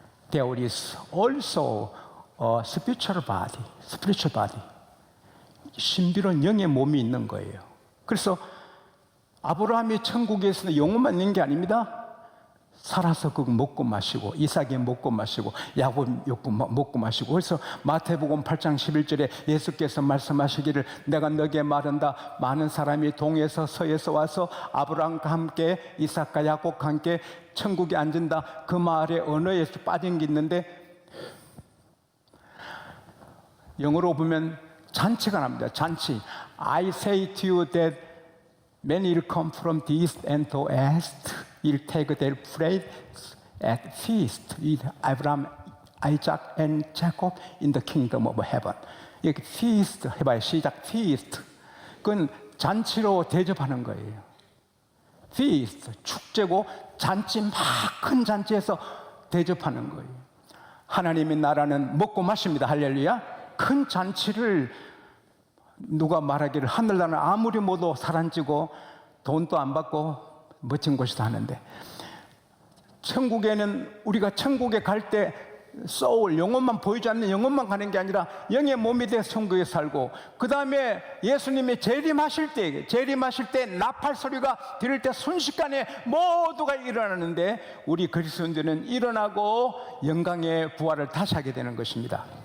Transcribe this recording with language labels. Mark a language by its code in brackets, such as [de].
[en] There is also a spiritual body. [ko] 신비로운 영의 몸이 있는 거예요. 그래서 아브라함이 천국에서는 영혼만 있는 게 아닙니다. 살아서 그거 먹고 마시고, 이삭이 먹고 마시고, 야곱 먹고 마시고. 그래서 마태복음 8장 11절에 예수께서 말씀하시기를 내가 너에게 말한다. 많은 사람이 동에서 서에서 와서 아브라함과 함께 이삭과 야곱과 함께 천국에 앉은다. 그 말에 언어에서 빠진 게 있는데 영어로 보면 잔치가 납니다. 잔치. [en] I say to you that many will come from the east and the west. Will take their place at feast with Abraham, Isaac, and Jacob in the kingdom of heaven. [ko] 이렇게 feast 해봐요. 시작. feast. 그건 잔치로 대접하는 거예요. [en] feast. [ko] 축제고 잔치 막 큰 잔치에서 대접하는 거예요. 하나님의 나라는 먹고 마십니다. 할렐루야. 큰 잔치를 누가 말하기를 하늘나라는 아무리 모두 사란지고 돈도 안 받고 멋진 곳이다 하는데 천국에는 우리가 천국에 갈 때 소울, 영혼만 보이지 않는 영혼만 가는 게 아니라 영의 몸이 돼 천국에 살고 그 다음에 예수님이 재림하실 때 나팔 소리가 들릴 때 순식간에 모두가 일어나는데 우리 그리스도인들은 일어나고 영광의 부활을 다시 하게 되는 것입니다.